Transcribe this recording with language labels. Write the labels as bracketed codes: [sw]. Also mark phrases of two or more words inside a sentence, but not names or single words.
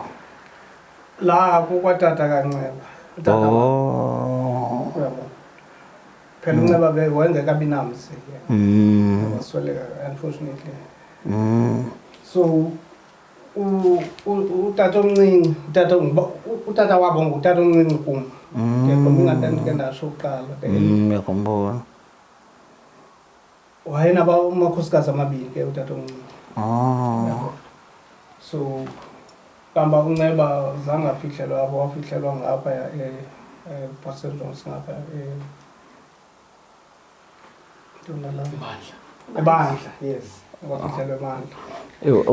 [xh] La kukwatata kanceba. Tata Oh. Phela unceba wayengekabi namsi. Wasweleka unfortunately. So utata omncinci utata wabo ngutata omncinci kum. Ngeke ndasho uqala. [zu] Ngiyakhumbula. [xh] Wayenaba amakhosikazi amabili ke utata omncinci. Oh. So kamba unceba zanga fihlelwa abo wafihlelwa ngapha Pastor Jones ngapha ebandla yes wafihlelwa ebandla